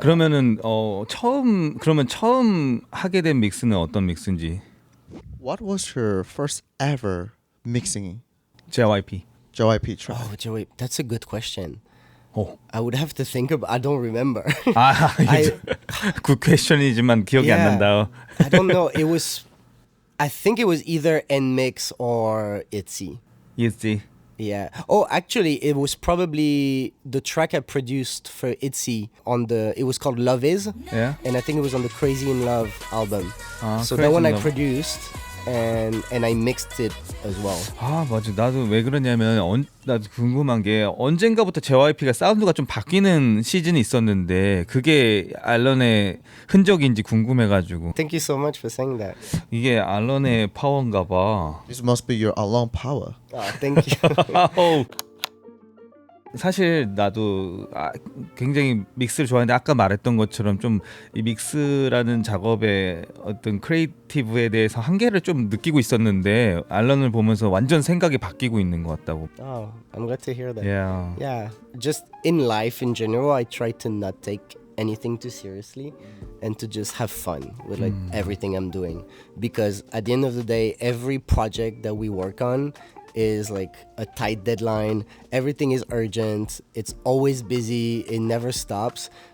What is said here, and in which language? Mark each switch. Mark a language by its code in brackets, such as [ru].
[ko] 그러면은 처음 하게 된 믹스는 어떤 믹스인지? [en] What was your first ever mixing JYP. JYP track? Oh, Joey, that's a good question. 오. I would have to think about. I don't remember. [ko] 아, 굿 퀘션이지만 기억이 안 난다. [en] I don't know. It was. I think it was either NMIXX or ITZY. [ko] 있지. [en] Yeah. Oh, actually, it was probably the track I produced for ITZY on the. It was called Love Is. Yeah. And I think it was on the Crazy in Love album. So Crazy that one in I Love. produced, and I mixed it as well. [ko] 아 맞아. 나도 왜 그러냐면 나도 궁금한 게 언젠가부터 JYP가 사운드가 좀 바뀌는 시즌이 있었는데 그게 알런의 흔적인지 궁금해가지고 [en] Thank you so much for saying that. [ko] 이게 알런의 파워인가 봐. [en] This must be your Alawn power. Oh, thank you. [ko] 사실 나도 굉장히 믹스를 좋아하는데 아까 말했던 것처럼 좀 이 믹스라는 작업의 어떤 크리에이티브에 대해서 한계를 좀 느끼고 있었는데 알런을 보면서 완전 생각이 바뀌고 있는 것 같다고. [en] Oh, I'm glad to hear that. Yeah. Yeah, just in life in general, I try to not take anything too seriously and to just have fun with like everything I'm doing, because at the end of the day, every project that we work on is like a tight deadline. Everything is urgent. It's always busy. It never stops.